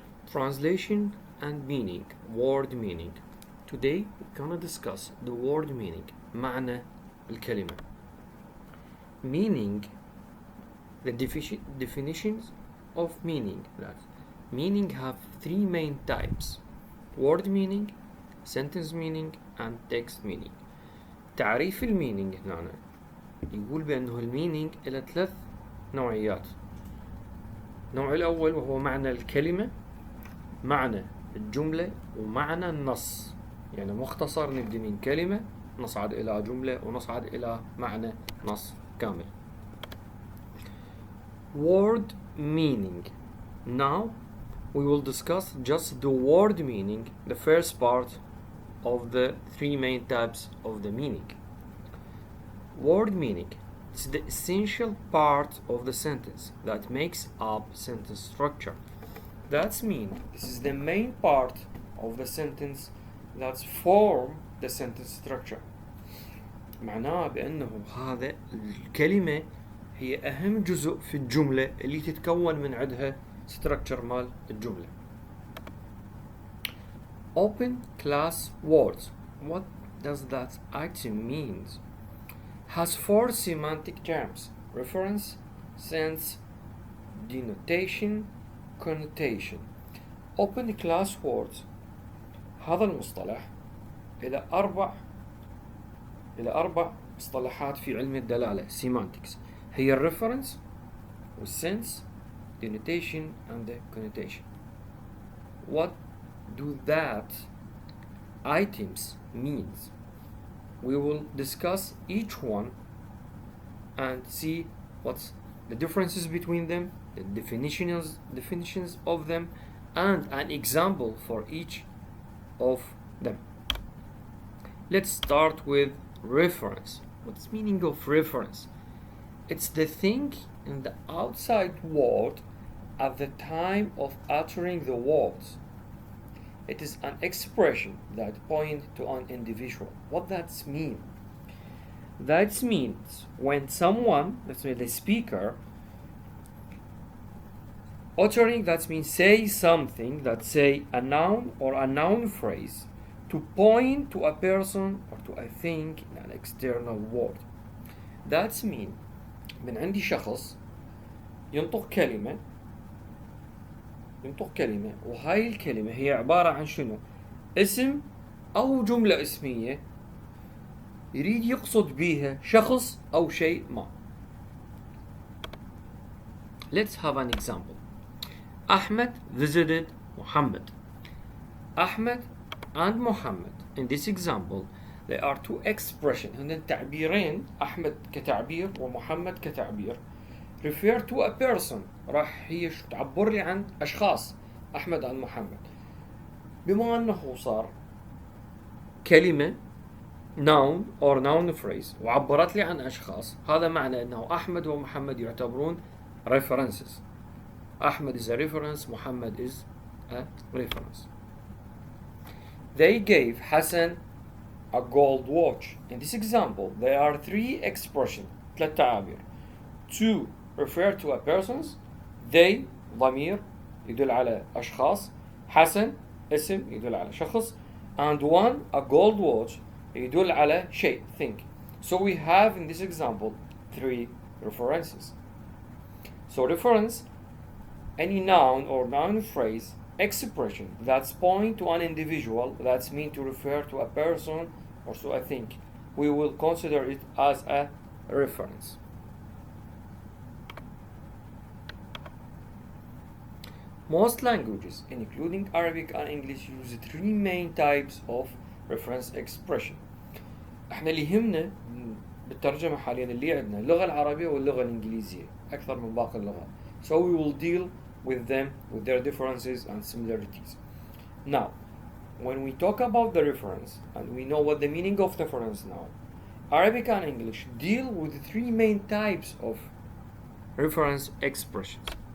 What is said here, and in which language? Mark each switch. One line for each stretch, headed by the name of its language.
English: Translation and meaning, word meaning. Today we're gonna discuss the word meaning,
Arabic: معنى الكلمة.
English: Meaning, the definitions of meaning. That meaning have three main types: word meaning, sentence meaning, and text meaning.
Arabic: تعريف المينينج هنا يقول بأنه المينينج إلى ثلاث نوعيات. النوع الأول وهو معنى الكلمة، معنى الجملة، ومعنى النص. يعني مختصر نبدأ من كلمة نصعد إلى جملة ونصعد إلى معنى نص كامل.
English: Word meaning. Now we will discuss just the word meaning, the first part of the three main types of the meaning. Word meaning. It's the essential part of the sentence that makes up sentence structure. That's mean this is the main part of the sentence that form the sentence structure.
Arabic: معناه بأنه هذا الكلمة هي أهم جزء في الجملة اللي تتكون من عندها structure مال الجملة.
English: Open class words. What does that item mean? Has four semantic terms: reference, sense, denotation, connotation. Open class words.
Arabic: هذا المصطلح إلى أربع مصطلحات في علم الدلالة semantics. هي الريفرنس
English: والsense, denotation, and the connotation. What do that items means? We will discuss each one and see what's the differences between them, the definitions of them, and an example for each of them. Let's start with reference. What's the meaning of reference? It's the thing in the outside world at the time of uttering the words. It is an expression that points to an individual. What that mean? That means when someone, let's say the speaker, uttering, that means say something, that say a noun or a noun phrase to point to a person or to a thing in an external world. That mean
Arabic: من عندي شخص ينطق كلمة وهاي الكلمة هي عبارة عن شنو؟ اسم أو جملة اسمية يريد يقصد بيها شخص أو شيء ما.
English: Let's have an example. Ahmed visited Muhammad. Ahmed and Muhammad, in this example, they are two expressions.
Arabic: هن تعبيرين، أحمد كتعبير ومحمد كتعبير.
English: refer to a person.
Arabic: راح هي تعبر لي عن أشخاص، أحمد عن محمد. بما أنه صار كلمة
English: noun or noun phrase
Arabic: وعبرت لي عن أشخاص، هذا معنى أنه أحمد ومحمد يعتبرون references.
English: Ahmed is a reference, Muhammad is a reference. They gave Hassan a gold watch. In this example, there are three expressions,
Arabic: ثلاث تعابير.
English: To refer to a persons, they
Arabic: ضمير يدل على أشخاص، حسن اسم يدل على شخص,
English: and one a gold watch
Arabic: يدل على شيء,
English: thing. So we have in this example three references. So reference, any noun or noun phrase expression that's point to an individual, that's mean to refer to a person or to a thing. We will consider it as a reference. Most languages, including Arabic and English, use three main types of reference expression.
Arabic: احنا اللي يهمنا بالترجمة حاليا اللي عندنا اللغة العربية واللغة الإنجليزية أكثر من باقي اللغات.
English: So we will deal with them, with their differences and similarities. Now, when we talk about the reference, and we know what the meaning of reference now, Arabic and English deal with the three main types of reference expressions.